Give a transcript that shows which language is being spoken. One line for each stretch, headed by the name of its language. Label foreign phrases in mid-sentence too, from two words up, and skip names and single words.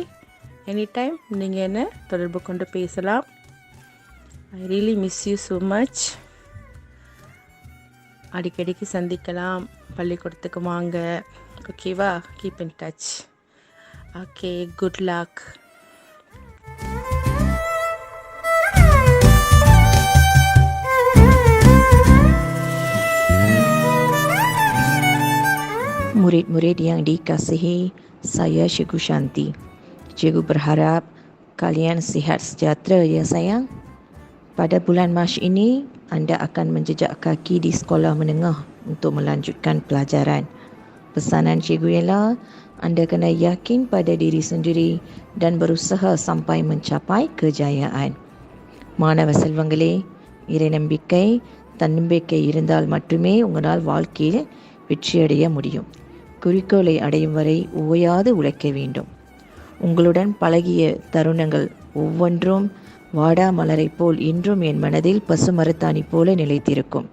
English: any time
Tamil: நீங்கள் என்ன தொடர்பு கொண்டு பேசலாம்.
English: I really miss you so much.
Tamil: அடிக்கடிக்கு சந்திக்கலாம். பள்ளிக்கூடத்துக்கு வாங்க. ஓகேவா?
English: keep in touch. okay, good luck.
Malay: Murid-murid yang dikasihi, saya Cikgu Shanti. Cikgu berharap kalian sihat sejahtera ya sayang. Pada bulan Mac ini, anda akan menjejak kaki di sekolah menengah untuk melanjutkan pelajaran. Pesanan cikgu ialah anda kena yakin pada diri sendiri dan berusaha sampai mencapai kejayaan.
Tamil: மாணவ செல்வங்களே, இறை நம்பிக்கை தன்னம்பிக்கை இருந்தால் மட்டுமே உங்களால் வாழ்க்கையில் வெற்றியடைய முடியும். குறிக்கோளை அடையும் வரை ஓயாது உழைக்க வேண்டும். உங்களுடன் பழகிய தருணங்கள் ஒவ்வொன்றும் வாடா மலரை போல் இன்றும் என் மனதில் பசுமரத்தாணி போல நிலைத்திருக்கும்.